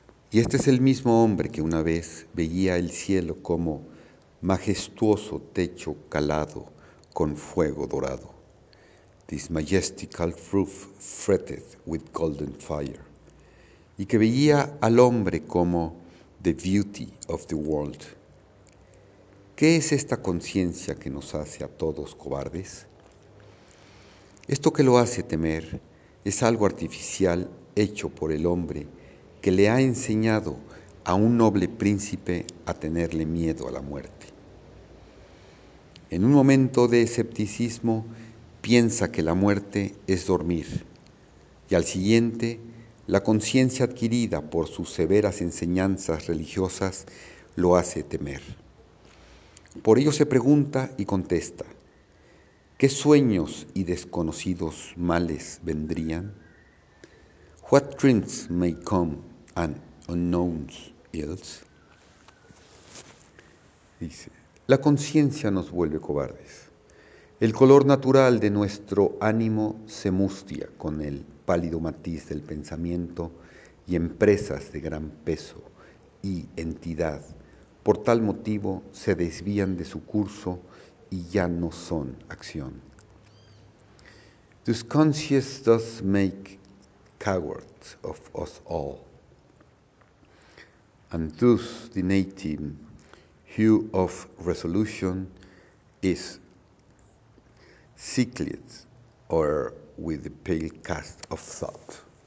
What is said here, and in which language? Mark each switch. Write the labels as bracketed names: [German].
[Spanish] Y este es el mismo hombre que una vez veía el cielo como majestuoso techo calado con fuego dorado. [English] This majestical roof fretted with golden fire. [Spanish] Y que veía al hombre como [English] the beauty of the world. [Spanish] ¿Qué es esta conciencia que nos hace a todos cobardes? Esto que lo hace temer es algo artificial hecho por el hombre que le ha enseñado a un noble príncipe a tenerle miedo a la muerte. En un momento de escepticismo piensa que la muerte es dormir, y al siguiente, la conciencia adquirida por sus severas enseñanzas religiosas lo hace temer. Por ello se pregunta y contesta: ¿qué sueños y desconocidos males vendrían? [English] What dreams may come and unknown ills? [Spanish] Dice, la conciencia nos vuelve cobardes. El color natural de nuestro ánimo se mustia con el pálido matiz del pensamiento y empresas de gran peso y entidad, por tal motivo se desvían de su curso y ya no son acción. [English] This conscience does make cowards of us all, and thus the native hue of resolution is sicklied or with the pale cast of thought,